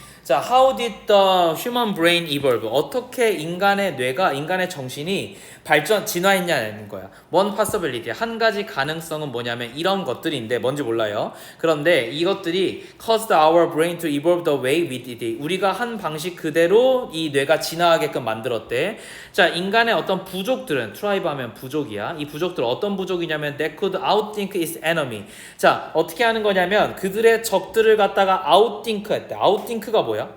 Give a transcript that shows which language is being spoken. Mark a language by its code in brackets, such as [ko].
[en] 자, how did the human brain evolve? [ko] 어떻게 인간의 뇌가, 인간의 정신이 진화했냐는 거야. [en] One possibility, [ko] 한 가지 가능성은 뭐냐면 이런 것들인데 뭔지 몰라요. 그런데 이것들이 [en] caused our brain to evolve the way we did it. [ko] 우리가 한 방식 그대로 이 뇌가 진화하게끔 만들었대. 자, 인간의 어떤 부족들은, 트라이브 하면 부족이야. 이 부족들 어떤 부족이냐면 [en] they could outthink its enemy. [ko] 자, 어떻게 하는 거냐면 그들의 적들을 갖다가 outthink 했대. outthink가 뭐야?